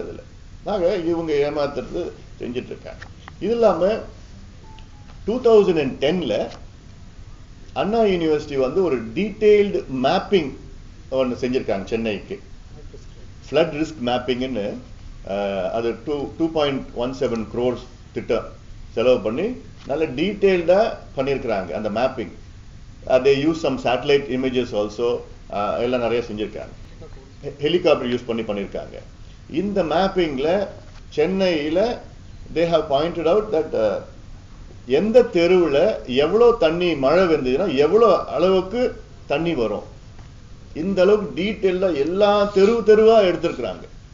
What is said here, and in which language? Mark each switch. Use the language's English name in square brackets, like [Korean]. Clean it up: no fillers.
[Tamil] இதுல இவங்க ஏமாத்துறது செஞ்சிட்டு இருக்காங்க. இது இல்லாம 2010ல அண்ணா யூனிவர்சிட்டி ஒரு டீடைல்டு மேப்பிங் ஒன்று செஞ்சிருக்காங்க சென்னைக்கு. ஃப்ளட் ரிஸ்க் மேப்பிங்னு அது 2.17 crores திட்டம் செலவு பண்ணி நல்ல டீடைல்டா பண்ணியிருக்கிறாங்க அந்த mapping. [English] they use some satellite images also, [Tamil] எல்லாம் நிறைய செஞ்சிருக்காங்க. ஹெலிகாப்டர் யூஸ் பண்ணியிருக்காங்க. இந்த மேப்பிங்ல சென்னையில [English] they have pointed out that [Tamil] எந்த தெருவில் எவ்வளவு தண்ணி மழை வந்ததுன்னா எவ்வளவு அளவுக்கு தண்ணி வரும், இந்த அளவுக்கு டீட்டெயிலா எல்லா தெருவா எடுத்திருக்கிறாங்க.